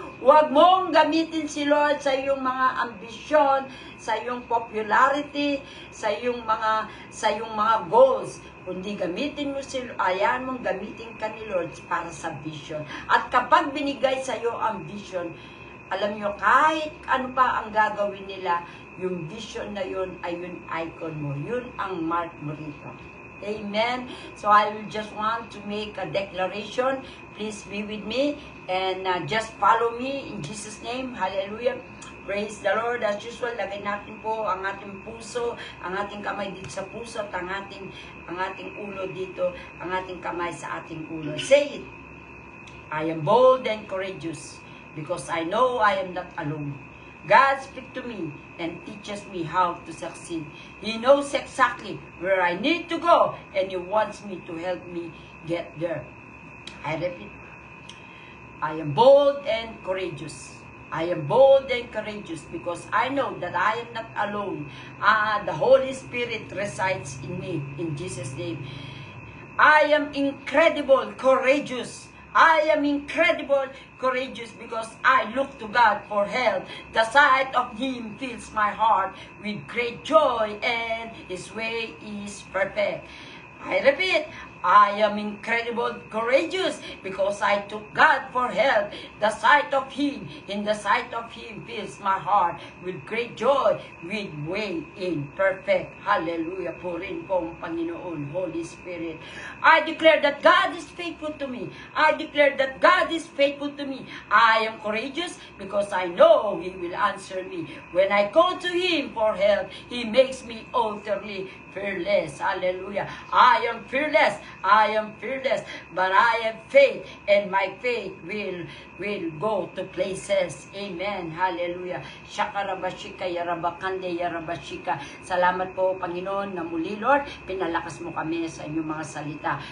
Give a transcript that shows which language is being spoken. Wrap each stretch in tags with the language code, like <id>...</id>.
<tl>Huwag mong gamitin si Lord sa iyong mga ambisyon, sa iyong popularity, sa iyong mga goals. Kundi gamitin mo si Lord, ayan mong gamitin ka ni Lord para sa vision. At kapag binigay sa iyo ang vision, alam nyo, kahit ano pa ang gagawin nila, yung vision na yun ay yung icon mo. Yun ang mark mo rito. Amen.</tl> <en>So I will just want to make a declaration. Please be with me and just follow me in Jesus' name. Hallelujah. Praise the Lord. As usual,</en> <tl>lagay natin po ang ating puso, ang ating kamay dito sa puso, at ang ating ulo dito, ang ating kamay sa ating ulo.</tl> <en>Say it. I am bold and courageous because I know I am not alone. God speaks to me and teaches me how to succeed. He knows exactly where I need to go and He wants me to help me get there. I repeat. I am bold and courageous. I am bold and courageous because I know that I am not alone. The Holy Spirit resides in me, in Jesus' name. I am incredible, courageous. I am incredible, courageous because I look to God for help. The sight of Him fills my heart with great joy and His way is perfect. I repeat, I am incredible courageous because I took God for help. The sight of Him, in the sight of Him fills my heart with great joy, with way in perfect. Hallelujah.</en> <tl>Purin po ang Panginoon, Holy Spirit.</tl> <en>I declare that God is faithful to me. I declare that God is faithful to me. I am courageous because I know He will answer me. When I go to Him for help, He makes me utterly fearless. Hallelujah. I am fearless. I am fearless. But I have faith, and my faith will go to places. Amen. Hallelujah. Shakarabashika, Yarabakande, Yarabashika.</en> <tl>Salamat po, Panginoon, na muli, Lord, pinalakas mo kami sa inyong mga salita.</tl>